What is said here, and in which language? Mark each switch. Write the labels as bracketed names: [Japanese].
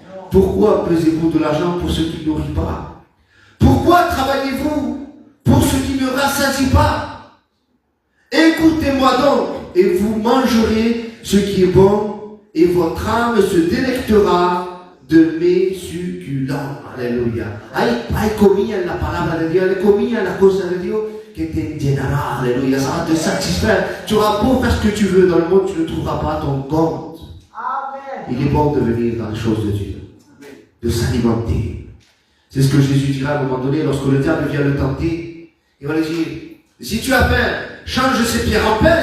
[French] Pourquoi pesez-vous de l'argent pour ce qui ne nourrit pas? Pourquoi travaillez-vous pour ce qui ne rassasie pas? Écoutez-moi donc, et vous mangerez ce qui est bon, et votre âme se délectera de mes succulents. Alléluia. [Spanish] Hay comida en la palabra de Dios, hay comida en la cosa de Dios que te llenará. [French] Alléluia. Ça va te satisfaire. Tu auras beau faire ce que tu veux dans le monde, tu ne trouveras pas ton compte. Il est bon de venir dans les choses de Dieu, de s'alimenter. C'est ce que Jésus dira à un moment donné lorsque le diable vient le tenter. Il va lui dire, si tu as faim, change ces pierres en pain.